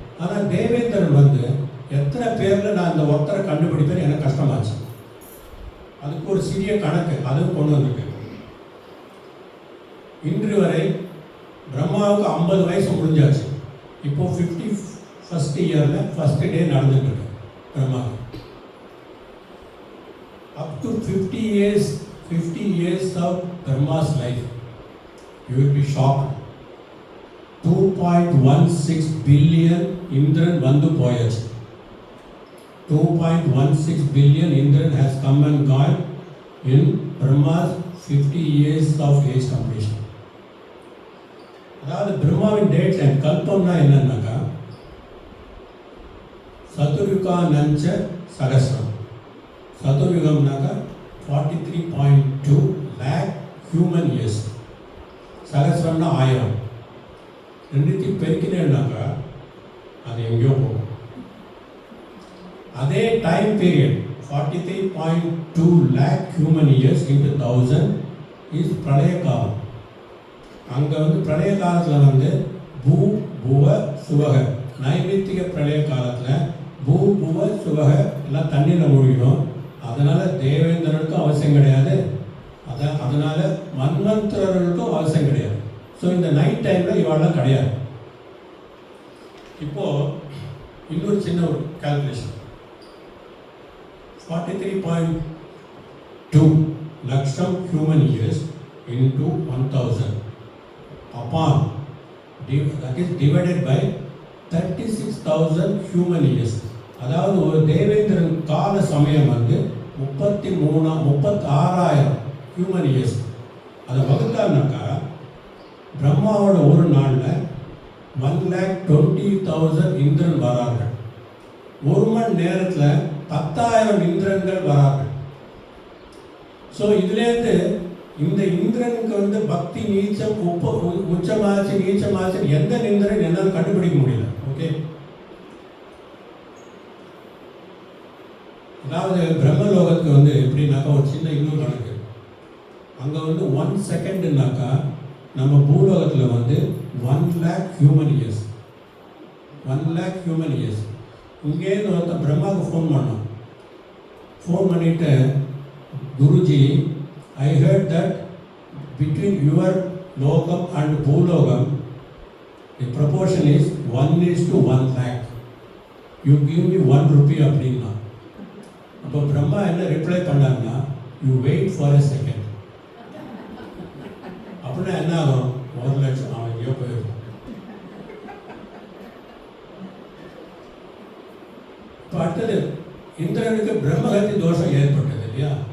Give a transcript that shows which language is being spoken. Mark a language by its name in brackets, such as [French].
[Tamil] ஆனால் தேவேந்திரன் வந்து எத்தனை பேரில் நான் இந்த ஒருத்தரை கண்டுபிடிப்பேன்னு எனக்கு கஷ்டமாச்சு. அதுக்கு ஒரு சிறிய கணக்கு அதுவும் கொண்டு வந்திருக்கேன். இன்று வரை பிரம்மாவுக்கு 50 வயசு முடிஞ்சாச்சு. இப்போ 51st இயரில் ஃபர்ஸ்ட் டே நடந்துட்டு இருக்கு பிரம்மாவுக்கு. [English] Up to 50 years of Brahma's life, you will be shocked. [Tamil] 2.16 billion Indran vandu poyachu. [English] 2.16 billion Indran has come and gone in Brahma's 50 years of age completion. [Tamil] அதாவது பிரம்மாவின் டேட் லைன் கல்பம்னா என்னன்னாக்கா சதுர்யுகா நஞ்ச சகஸ்ரம். [English] சதுர்யுகம்னாக்கா 43.2 lakh human years. [Tamil] சகஸ்ரம்னா 1000. ரெண்டுத்தையும் பெருக்கினேன்னாக்கா அது எங்கேயோ போகும். [English] அதே time period 43.2 lakh human years into 1000 is பிரளய காலம். [Tamil] அங்கே வந்து பிரளய காலத்தில் வந்து பூ புவ சுவக, நைமித்திக பிரளய காலத்தில் பூ புவ சுவக எல்லாம் தண்ணியில் மூழ்கிடும். அதனால் தேவேந்திரனுக்கும் அவசியம் கிடையாது, அதனால் மன்வந்தரர்களுக்கும் அவசியம் கிடையாது. ஸோ இந்த நைட் டைமில் இவாளெலாம் கிடையாது. இப்போது இன்னொரு சின்ன ஒரு calculation. [English] 43.2 laksham human years into 1000 upon that is divided by 36,000 human years. [Tamil] அதாவது ஒரு தேவேந்திரன் கால சமயம் வந்து 36,000 ஹியூமன் இயர்ஸ். அதை வகுத்தாருனாக்கா பிரம்மாவோட ஒரு நாளில் 1,20,000 இந்திரன் வரார்கள். ஒரு மணி நேரத்தில் 10,000 இந்திரன்கள் வரார்கள். ஸோ இதுலேருந்து இந்த இந்திரனுக்கு வந்து பக்தி நீச்சம் உச்சமாச்சு நீச்சமாச்சு எந்த இந்திரன் என்னால் கண்டுபிடிக்க முடியல. ஓகே, அதாவது பிரம்மலோகத்துக்கு வந்து எப்படின்னாக்கா ஒரு சின்ன இன்னொரு கணக்கு. அங்கே வந்து 1 செகண்டுனாக்கா நம்ம பூலோகத்தில் வந்து 1,00,000 ஹியூமன் இயர்ஸ். 1,00,000 human years. இங்கேருந்து ஒருத்தர் பிரம்மாவுக்கு ஃபோன் பண்ணோம். ஃபோன் பண்ணிவிட்டு, [English] Guruji, I heard that between your logam and Bhulogam, the proportion is 1:1,00,000. You give me 1 rupee அப்படின்னா. [Tamil] அப்போ பிரம்மா என்ன ரிப்ளை பண்ணாருன்னா, [English] you wait for a second. [Tamil] அப்படின்னா என்ன ஆகும்? 1,00,000 அவன் எங்கேயோ போயிருக்கும். இப்போ அடுத்தது இந்திரனுக்கு பிரம்மஹத்தி தோஷம் ஏற்பட்டது இல்லையா?